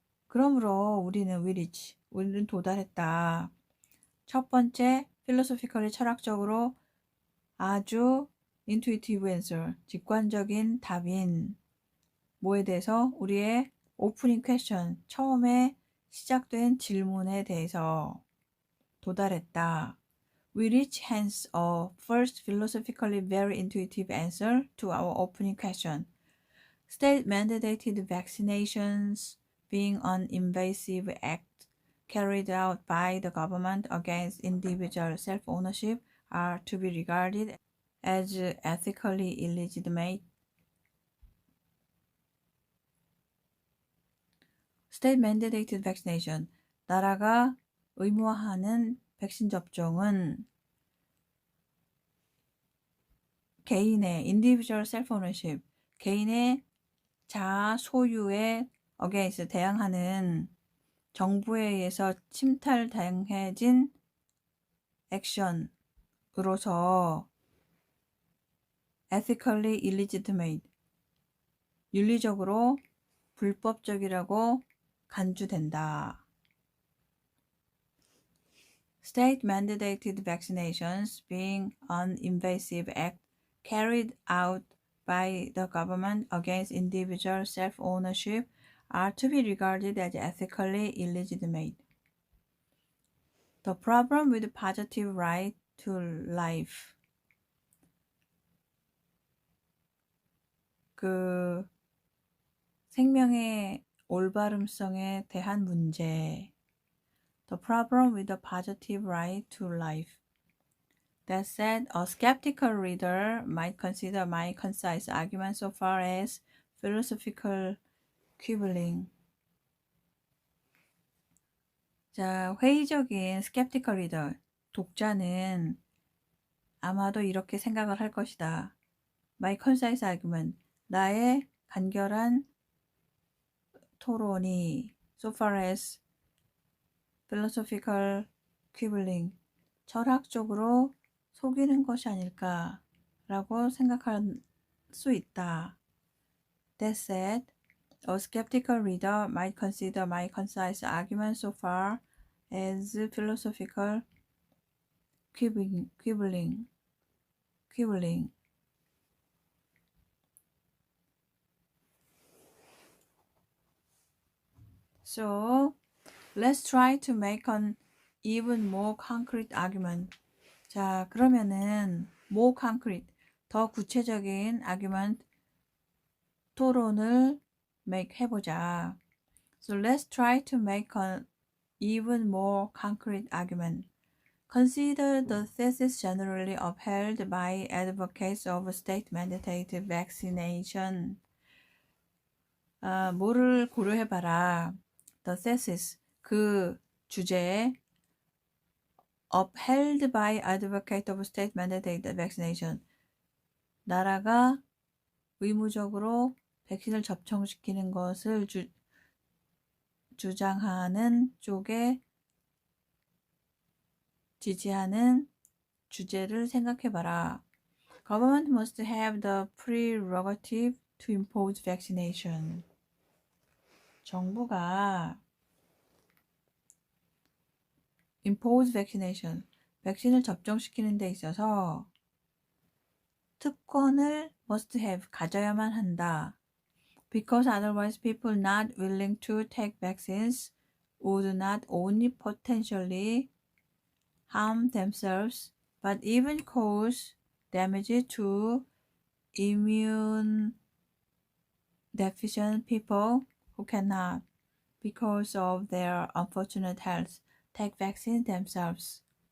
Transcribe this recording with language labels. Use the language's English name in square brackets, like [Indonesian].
[Korean] 그러므로 우리는 도달했다. 첫 번째, philosophically 철학적으로 아주 [English] intuitive answer, [Korean] 직관적인 답인 뭐에 대해서? 우리의 [English] opening question, [Korean] 처음에 시작된 질문에 대해서 도달했다. [English] We reach hence a first philosophically very intuitive answer to our opening question. State-mandated vaccinations being an invasive act carried out by the government against individual self-ownership are to be regarded as ethically illegitimate. State-mandated vaccination, [Korean] 나라가 의무화하는 백신 접종은 개인의 [English] individual self-ownership, [Korean] 개인의 자아 소유에 against 대항하는 정부에 의해서 침탈당해진 액션으로서 [English] ethically illegitimate, [Korean] 윤리적으로 불법적이라고 간주된다. [English] State mandated vaccinations being an invasive act carried out by the government against individual self-ownership are to be regarded as ethically illegitimate. The problem with positive right to life. [Korean] 그 생명의 올바름성에 대한 문제. [English] The problem with the positive right to life. That said, a skeptical reader might consider my concise argument so far as philosophical quibbling. [Korean] 자, 회의적인 [English] skeptical reader, [Korean] 독자는 아마도 이렇게 생각을 할 것이다. [English] My concise argument, [Korean] 나의 간결한 토론이 [English] so far as philosophical quibbling, [Korean] 철학적으로 속이는 것이 아닐까라고 생각할 수 있다. [English] That said, a skeptical reader might consider my concise argument so far as philosophical quibbling. So, let's try to make an even more concrete argument. [Korean] 자, 그러면은 [English] more concrete, [Korean] 더 구체적인 argument, 토론을 해보자. [English] So let's try to make an even more concrete argument. Consider the thesis generally upheld by advocates of state-mandated vaccination. [Korean] 뭐를 고려해봐라. [English] The thesis, [Korean] 그 주제에 [English] upheld by advocates of state-mandated vaccination. [Korean] 나라가 의무적으로 백신을 접종시키는 것을 주장하는 쪽에 지지하는 주제를 생각해봐라. [English] Government must have the prerogative to impose vaccination. [Korean] 정부가 [English] impose vaccination, [Korean] 백신을 접종시키는 데 있어서 특권을 [English] must have, [Korean] 가져야만 한다. [English] Because otherwise people not willing to take vaccines would not only potentially harm themselves, but even cause damage to immune deficient people who cannot, because of their unfortunate health, take vaccines themselves.